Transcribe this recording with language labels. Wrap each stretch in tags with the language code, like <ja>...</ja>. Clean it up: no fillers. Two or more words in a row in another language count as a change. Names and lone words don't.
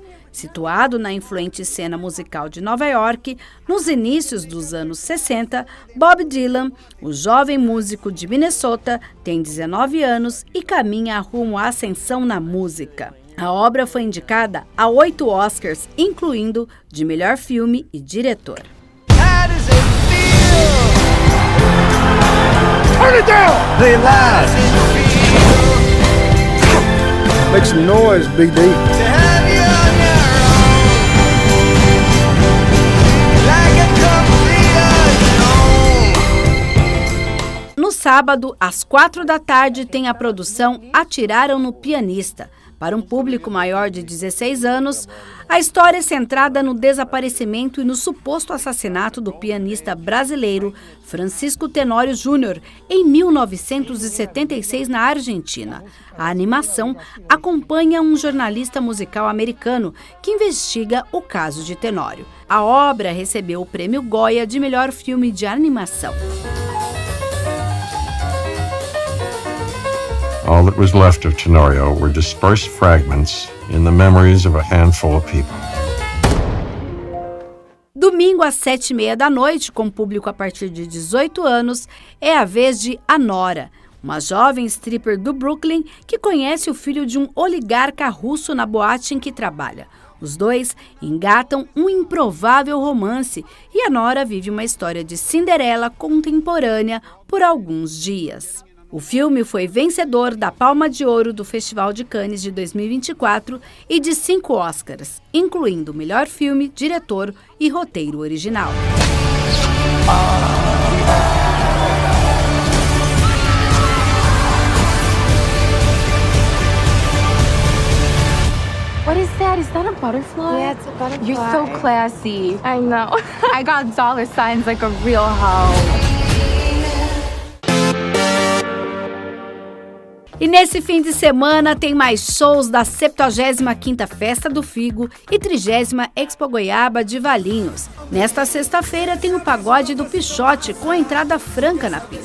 <pt>Situado na influente cena musical de Nova York, nos inícios dos anos 60, Bob Dylan, o jovem músico de Minnesota, tem 19 anos e caminha rumo à ascensão na música. A obra foi indicada a 8 Oscars, incluindo de melhor filme e diretor.</pt> <en>Turn it down! Play loud! Make some noise, Big D.</en> <pt>No sábado, às 16h, tem a produção Atiraram no Pianista. Para um público maior de 16 anos, a história é centrada no desaparecimento e no suposto assassinato do pianista brasileiro Francisco Tenório Júnior em 1976 na Argentina. A animação acompanha um jornalista musical americano que investiga o caso de Tenório. A obra recebeu o Prêmio Goya de melhor filme de animação.</pt> <en>All that was left of Tenorio were dispersed fragments in the memories of a handful of people.</en> <pt>Domingo às 19h30, com público a partir de 18 anos, é a vez de Anora, uma jovem stripper do Brooklyn que conhece o filho de um oligarca russo na boate em que trabalha. Os dois engatam um improvável romance e Anora vive uma história de Cinderela contemporânea por alguns dias. O filme foi vencedor da Palma de Ouro do Festival de Cannes de 2024 e de 5 Oscars, incluindo melhor filme, diretor e roteiro original.</pt> <en>What is that? Is that a butterfly? Yeah, it's a butterfly. You're so classy. I know. I got dollar signs like a real hoe.</en> <pt>E nesse fim de semana tem mais shows da 75ª Festa do Figo e 30ª Expo Goiaba de Valinhos. Nesta sexta-feira tem o Pagode do Pichote com entrada franca na pista.</pt>